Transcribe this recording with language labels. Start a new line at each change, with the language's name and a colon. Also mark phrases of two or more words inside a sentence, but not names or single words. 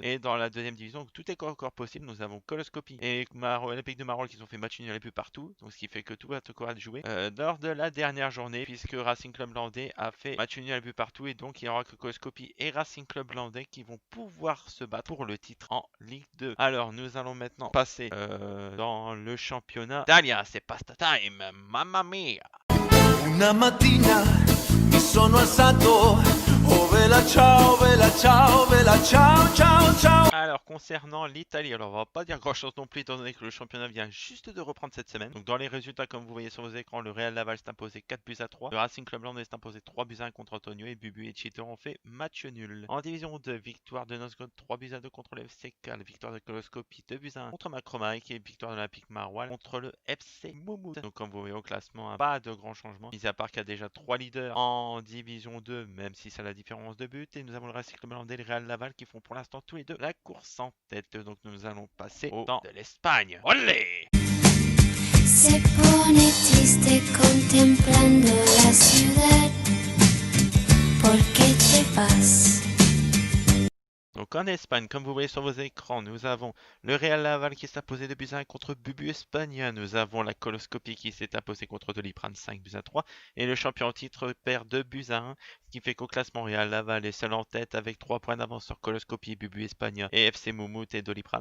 French: Et dans la deuxième division, tout est encore possible. Nous avons Coloscopie et Olympique de Marolles qui ont fait match nul un peu partout, donc ce qui fait que tout va encore jouer lors de la dernière journée, puisque Racing Club Landais a fait match nul un peu partout, et donc il y aura que Coloscopie et Racing Club Landais qui vont pouvoir se battre pour le titre en Ligue 2. Alors nous allons maintenant passer dans le championnat d'Italia. C'est
English: pasta time,
Italian: mamma mia! Una mattina mi sono alzato, oh vela ciao, vela ciao, vela ciao, ciao, ciao.
French: Alors concernant l'Italie, alors on va pas dire grand chose non plus étant donné que le championnat vient juste de reprendre cette semaine. Donc dans les résultats comme vous voyez sur vos écrans, le Real Laval s'est imposé 4 buts à 3. Le Racing Club Landais s'est imposé 3 buts à 1 contre Antonio et Bubu et Cheater ont fait match nul. En division 2, victoire de Nosgood 3 buts à 2 contre le FCK, victoire de Coloscopie 2 buts à 1 contre Macromaïk et victoire de l'Olympique Maroilles contre le FC Moumout. Donc comme vous voyez au classement, pas de grand changement, mis à part qu'il y a déjà 3 leaders en division 2, même si c'est la différence de but. Et nous avons le Racing Club Landais et le Real Laval qui font pour l'instant tous les deux la course en tête. Donc nous allons passer au temps de l'Espagne. Olé!
Spanish: Se pone triste contemplando la ciudad. ¿Por qué te vas?
French: Donc en Espagne, comme vous voyez sur vos écrans, nous avons le Real Laval qui s'est imposé 2 buts à 1 contre Bubu Espagne. Nous avons la Coloscopie qui s'est imposée contre Doliprane 5 buts à 3. Et le champion en titre perd 2 buts à 1. Ce qui fait qu'au classement, Real Laval est seul en tête avec 3 points d'avance sur Coloscopie, Bubu Espagne et FC Moumout et Doliprane.